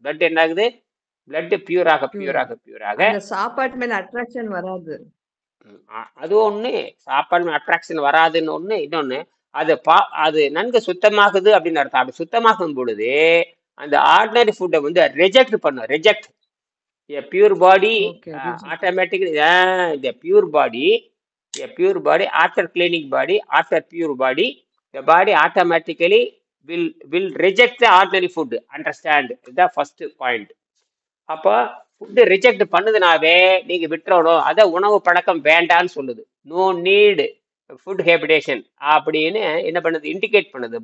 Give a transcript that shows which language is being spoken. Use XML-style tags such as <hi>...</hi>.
<ta>Blood என்ன ஆகுது, blood பியூராக சாப்பாட்டு மேல அட்ராக்ஷன் வராது. அது ஒண்ணு, சாப்பாடு அட்ராக்ஷன் வராதுன்னு ஒண்ணு. இன்னொன்னு, அது நன்கு சுத்தமாகுது அப்படின்னு அர்த்தம். அப்படி சுத்தமாகும் பொழுது அந்த ஆர்டினரி ஃபுட்டை வந்து ரிஜெக்ட் பண்ணும்.</ta> <en>Reject pure body automatically, the pure body, a pure body after cleaning body, after pure body, the body automatically will reject the ordinary food. Understand the first point.</en> <ta>அப்போ ஃபுட்டு ரிஜெக்ட் பண்ணுதுனாவே நீங்க விட்டுறணும், அதை உணவு பழக்கம் வேண்டான்னு சொல்லுது.</ta> <en>no need food habitation</en> <ta>அப்படின்னு என்ன பண்ணுது, இண்டிகேட் பண்ணுது.</ta>